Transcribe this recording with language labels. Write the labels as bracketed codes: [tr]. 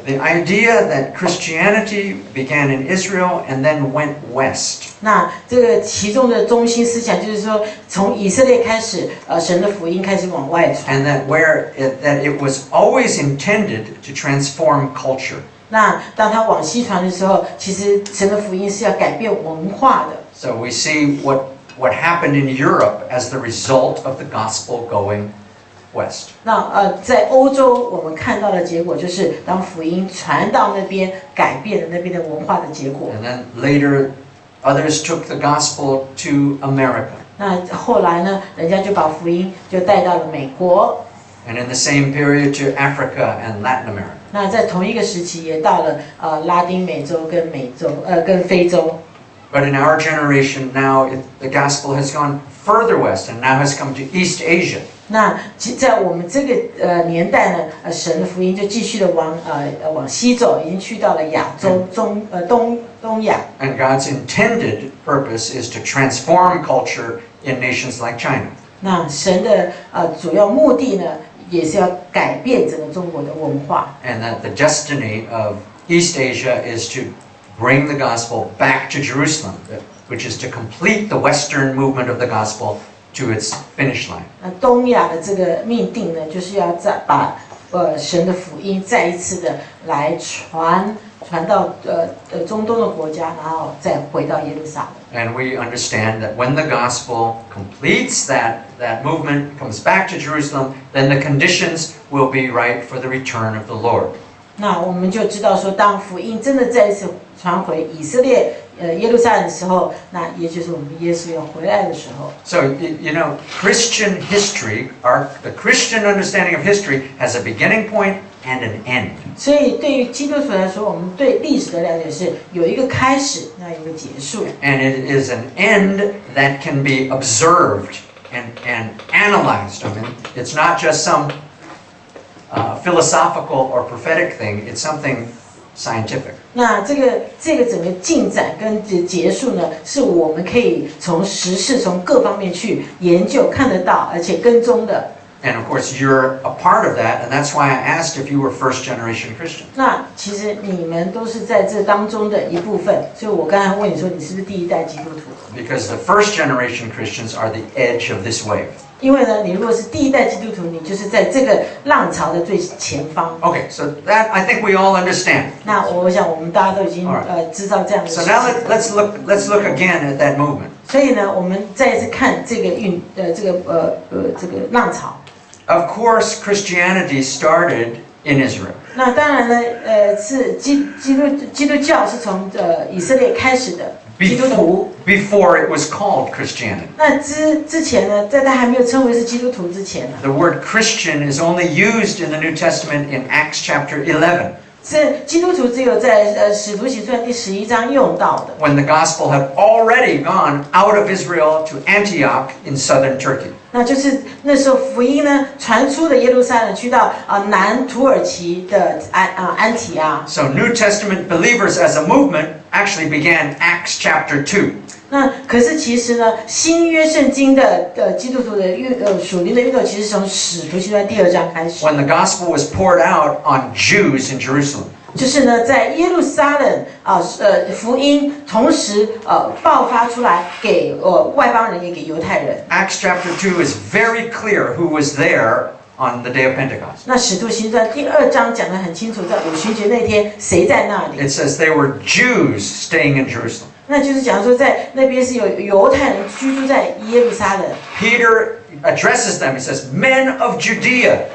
[en] The idea that Christianity began in Israel and then went west. [zh] 那这个其中的中心思想就是说，从以色列开始，神的福音开始往外传。 [en] And that it was always intended to transform culture. [zh] 那当他往西传的时候，其实神的福音是要改变文化的。 [en] So we see what happened in Europe as the result of the gospel going west. [zh] 那在欧洲，我们看到的结果就是，当福音传到那边，改变了那边的文化的结果。 [en] And then later, others took the gospel to America. [zh] 那后来呢，人家就把福音就带到了美国。 [en] And in the same period to Africa and Latin America. [zh] 那在同一个时期，也到了拉丁美洲跟非洲。 [en] But in our generation now, the gospel has gone further west and now has come to East Asia. [zh] 那在我们这个年代呢，神的福音就继续的往西走，已经去到了亚洲东亚。 [en] And God's intended purpose is to transform culture in nations like China. [zh] 那神的主要目的呢，也是要改变整个中国的文化。 [en] And that the destiny of East Asia is to bring the gospel back to Jerusalem, which is to complete the Western movement of the gospel to its finish line. [zh] 那东亚的这个命定呢，就是要把神的福音再一次的来传到中东的国家，然后再回到耶路撒冷。 [en] And we understand that when the gospel completes that movement, comes back to Jerusalem, then the conditions will be right for the return of the Lord. [zh] 那我们就知道说，当福音真的再一次传回以色列耶路撒冷的时候，那也就是我们耶稣要回来的时候。 [en] So you know, Christian history, the Christian understanding of history has a beginning point and an end. [zh] 所以对于基督徒来说，我们对历史的了解是有一个开始，那有一个结束。 [en] And it is an end that can be observed and analyzed. I mean, it's not just some philosophical or prophetic thing. It's something scientific. [zh] 那这个整个进展跟结束呢，是我们可以从时事从各方面去研究看得到，而且跟踪的。 [en] And of course, you're a part of that, and that's why I asked if you were first-generation Christian. [zh] 那其实你们都是在这当中的一部分，所以我刚才问你说，你是不是第一代基督徒？ [en] Because the first-generation Christians are the edge of this wave. [zh] 因为呢，你如果是第一代基督徒，你就是在这个浪潮的最前方。 [en] Okay, so that I think we all understand. [zh] 那我想我们大家都已经知道这样的事 [en] So [zh] 情。 [en] now let's look again at that movement. [zh] 所以呢，我们再一次看这个这个浪潮。 [en] Of course, Christianity started in Israel. [zh] 那当然呢，是基督教是从以色列开始的基督徒。 [en] Before it was called Christianity. [zh] 那之前呢，在他还没有称为是基督徒之前呢， [en] The word Christian is only used in the New Testament in Acts chapter 11, [zh] 是基督徒只有在使徒行传第11章用到的。 [en] when the gospel had already gone out of Israel to Antioch in southern Turkey. [zh] 那就是那时候福音呢传出的耶路撒冷，去到南土耳其的安提阿。 [en] So New Testament believers as a movement actually began Acts chapter 2. [zh] 那可是其实呢，新约圣经的基督徒的属灵的运动，其实从使徒行传第2章开始。 [en] When the gospel was poured out on Jews in Jerusalem. [zh] 就是呢，在耶路撒冷福音同时爆发出来给外邦人，也给犹太人。 [en] Acts chapter 2 is very clear who was there on the day of Pentecost. [zh] 那使徒行传第2章讲得很清楚，在五旬节那天谁在那里？ [en] It says they were Jews staying in Jerusalem. [zh] 那就是讲说，在那边是有犹太人居住在耶路撒冷。 [en] Peter addresses them. He says, "Men of Judea."